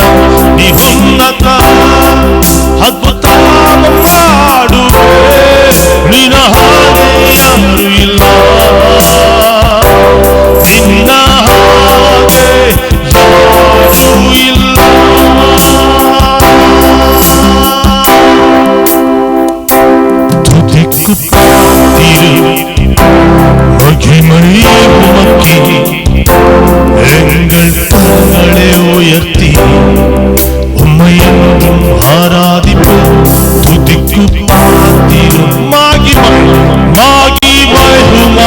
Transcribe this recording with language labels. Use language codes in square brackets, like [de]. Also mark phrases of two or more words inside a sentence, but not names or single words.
[kn] ನೀ ಉನ್ನತ ಅದ್ಭುತ ಮಾಡುವೆ, ನಿನ್ನ ಹಾಗೆ ಯಾರು ಇಲ್ಲ. ನಿನ್ನ ಹಾಗೆ ಯಾರು ಇಲ್ಲ. [ta] ತುದಿಕ್ಕುತ್ತಿರು மகிமையே உமக்கே எங்கள் கரங்களை உயர்த்தி உம்மையென்றும் ஆராதிப்போம் துதிக்கு பாத்திரும் மகிமை